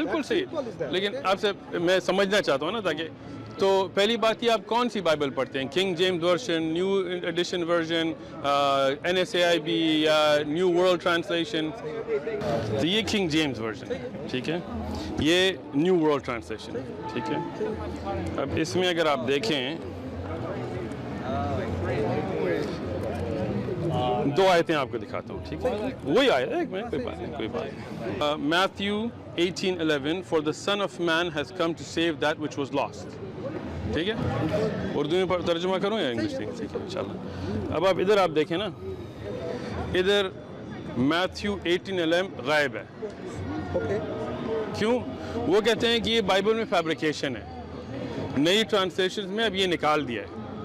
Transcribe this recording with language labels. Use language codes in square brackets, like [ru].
[ur] بالکل صحیح, لیکن آپ سے میں سمجھنا چاہتا ہوں نا, تاکہ تو پہلی بات یہ آپ کون سی بائبل پڑھتے ہیں؟ King James version, new edition version, NSAIB یا نیو ورلڈ ٹرانسلیشن؟ تو یہ کنگ جیمز ورژن, ٹھیک ہے, یہ نیو ورلڈ ٹرانسلیشن, ٹھیک ہے. اب اس میں اگر آپ دیکھیں دو آیتیں آپ کو دکھاتا ہوں, ٹھیک ہے, وہی آیت ہے, کوئی بات نہیں, کوئی بات نہیں. [en] Matthew 18:11 For the Son of Man has come to save that which was lost. [ur] ٹھیک ہے, اردو میں ترجمہ کروں یا انگلش؟ ٹھیک ہے انشاءاللہ. اب ادھر آپ دیکھیں نا, ادھر میتھیو 18:11 غائب ہے. کیوں؟ وہ کہتے ہیں کہ یہ بائبل میں فیبریکیشن ہے, نئی ٹرانسلیشن میں اب یہ نکال دیا ہے.